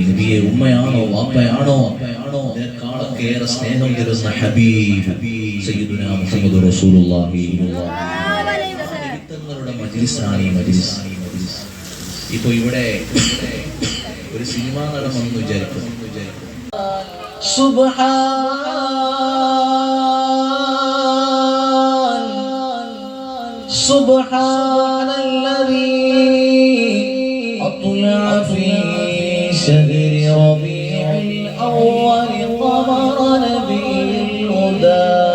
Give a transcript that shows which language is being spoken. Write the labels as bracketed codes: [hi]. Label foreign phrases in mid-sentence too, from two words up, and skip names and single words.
[ml] നബിയെ ഉമ്മയാണോ വാപ്പയാണോ ഇതിനേക്കാളൊക്കെ ഏറെ സ്നേഹം തരുന്ന ഹബീബ് [ar] سيدنا محمد رسول الله. [ml] തങ്ങളുടെ മജ്ലിസാണ് ഈ മജ്ലിസ്. ഇപ്പൊ ഇവിടെ ഒരു സിനിമാ നടൻ വന്നു വിചാരിക്കും. [ar] سبحان الذي أطلع في شهر ربيع الأول قمر نبي الهدى